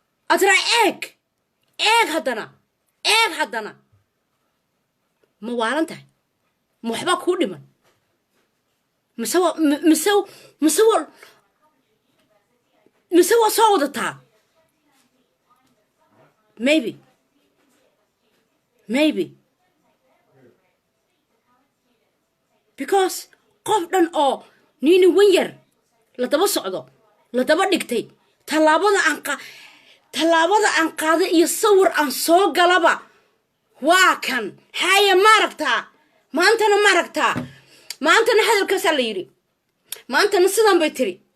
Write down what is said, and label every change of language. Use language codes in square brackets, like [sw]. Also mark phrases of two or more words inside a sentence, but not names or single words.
[so] Aad tiraa, "Eeg, eeg haddana, eeg haddana." Ma waalan tahay? Ma waxbaa kuu dhiman? Mise waa, m-, mise, mise waa, mise waa soo wadataa? [en] Maybe. Maybe. [so] Because qof dhan oo niini wan yar la daba socdo, la daba dhigtay, tallaabada aan qa-, tallaabada aan qaaday iyo sawir aan soo galaba, Waa kan. Haye, ma aragtaa? Maantana ma aragtaa? Maantana hadalkaasaa la yidhi. Maantana sidan bay tiri.